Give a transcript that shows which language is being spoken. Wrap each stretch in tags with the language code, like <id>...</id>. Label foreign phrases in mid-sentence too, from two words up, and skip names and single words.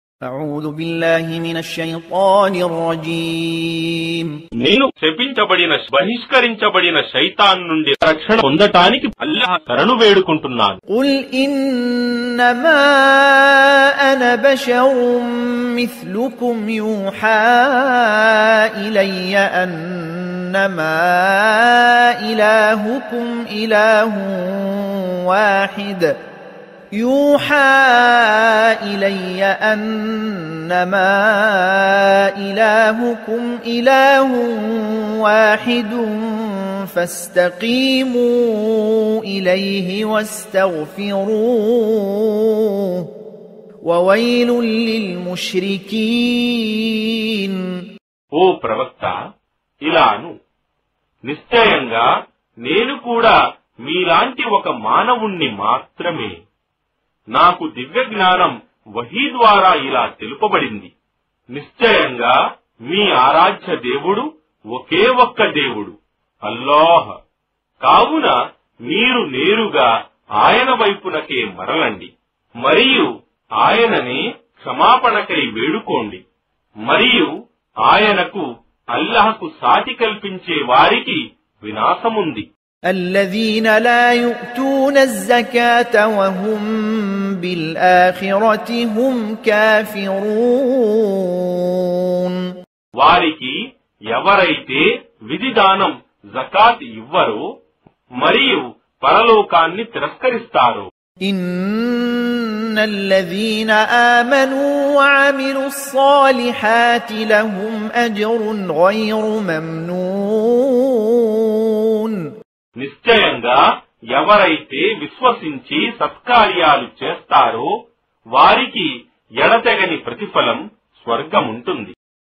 <ar>أعوذ بالله من الشيطان الرجيم</ar> <te>నేను శపించబడిన బహిష్కరించబడిన శైతాన్ నుండి రక్షణ పొందటానికి అల్లాహ్ శరణు వేడుకుంటున్నాను.</te> <ar>قل إنما أنا بشر مثلكم يوحى إلي أنما إلهكم إله واحد يوحى إلي أنما إلهكم إله واحد فاستقيموا إليه واستغفروه وويل للمشركين.</ar> <te>ఓ ప్రవక్త, ఇలాను నిశ్చయంగా నేను కూడా మీలాంటి ఒక మానవుణ్ణి మాత్రమే. నాకు దివ్య జ్ఞానం వహీ ద్వారా ఇలా తెలుపబడింది. నిశ్చయంగా మీ ఆరాధ్య దేవుడు ఒకే ఒక్క దేవుడు, అల్లాహ్. కావున మీరు నేరుగా ఆయన వైపునకే మరలండి మరియు ఆయననే క్షమాపణకై వేడుకోండి. మరియు ఆయనకు అల్లాహ్కు సాటి కల్పించే వారికి వినాశముంది.</te> <ar>الذين لا يؤتون الزكاة وهم بالآخرة هم كافرون.</ar> <te>వారికి ఎవరైతే విధిదానం జకాత్ ఇవ్వరో మరియు పరలోకాన్ని తిరస్కరిస్తారో.</te> <ar>إن الذين آمنوا وعملوا الصالحات لهم أجر غير ممنون.</ar> <te>నిశ్చయంగా ఎవరైతే విశ్వసించి సత్కార్యాలు చేస్తారో వారికి ఎడతెగని ప్రతిఫలం స్వర్గముంటుంది.</te>